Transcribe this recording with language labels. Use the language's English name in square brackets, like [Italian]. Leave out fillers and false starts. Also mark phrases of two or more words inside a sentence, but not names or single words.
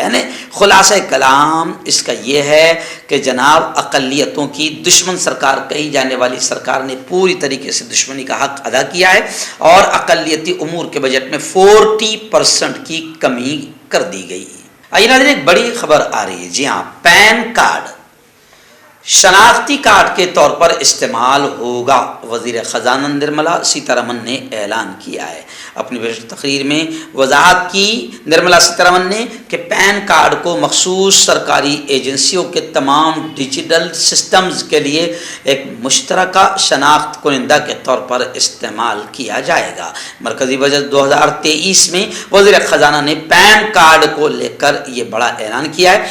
[Urdu] یعنی خلاصہ کلام اس کا یہ ہے کہ جناب اقلیتوں کی دشمن سرکار کہی جانے والی سرکار نے پوری طریقے سے دشمنی کا حق ادا کیا ہے اور اقلیتی امور کے بجٹ میں 40% کی کمی کر دی گئی۔ آئیے ناظرین، ایک بڑی خبر آ رہی ہے۔ جی ہاں، [English] PAN card [Urdu] شناختی کارڈ کے طور پر استعمال ہوگا، وزیر خزانہ نرملا سیتارمن نے اعلان کیا ہے۔ اپنی بجٹ تقریر میں وضاحت کی نرملا سیتارمن نے کہ [English] PAN card [Urdu] کو مخصوص سرکاری ایجنسیوں کے تمام [English] digital systems [Urdu] کے لیے ایک مشترکہ شناخت کنندہ کے طور پر استعمال کیا جائے گا۔ مرکزی بجٹ 2023 میں وزیر خزانہ نے [English] PAN card [Urdu] کو لے کر یہ بڑا اعلان کیا ہے۔